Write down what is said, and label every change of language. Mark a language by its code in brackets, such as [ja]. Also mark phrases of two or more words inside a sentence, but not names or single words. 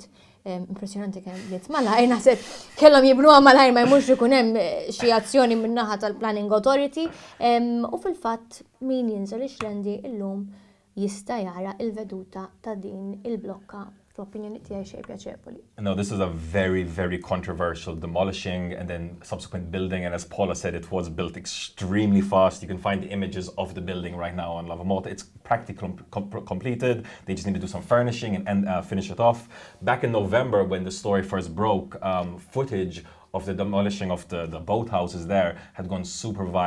[mt] Impressjonanti kemm bniet malajr, naħseb kellhom jibnuha malajr ma jmurx ikun hemm xi azzjoni min-naħa tal-Planning Authority u fil-fatt min jinżel XLENDI llum jista' jara l-veduta ta' din il-blokka fl-opinjoni tiegħi xejn pjaċevoli. [en] No, this is a very, very controversial demolishing and then subsequent building, and as Paula said, it was built extremely fast. You can find the images of the building right now on Lovin Malta. It's practically completed. They just need to do some furnishing and finish it off. Back in November, when the story first broke, footage of the demolishing of the boathouses there had gone super viral.